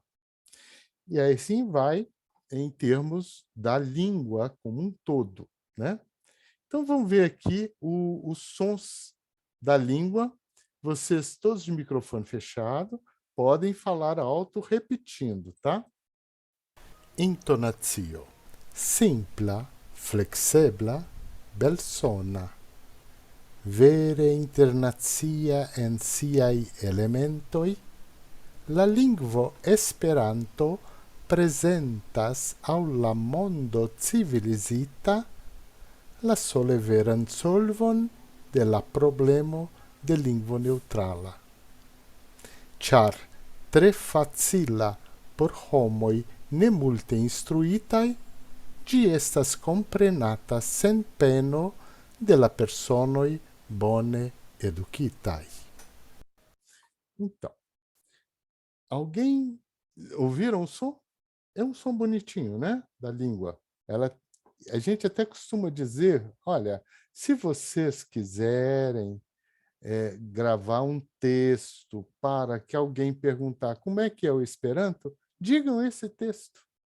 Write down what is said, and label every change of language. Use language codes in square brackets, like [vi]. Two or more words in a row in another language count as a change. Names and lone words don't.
[pt] E aí sim vai em termos da língua como um todo, né? Então vamos ver aqui os sons da língua. Vocês, todos de microfone fechado, podem falar alto repetindo, tá? Intonatio. [eo] Simpla, flexibla, belsona. Vere internacia en siaj elementoj, la lingvo Esperanto presentas aŭ la mondo civilizita la sole veran solvon de la problemo de lingvo neutrala. Ĉar tre facila por homoj ne multe instruitaj, ĝi estas komprenata sen peno de la personoj bone eduquitai. [pt] Então, alguém ouviram o som? É um som bonitinho, né? Da língua. A gente até costuma dizer, olha, se vocês quiserem gravar um texto para que alguém perguntar como é que é o Esperanto, digam esse texto.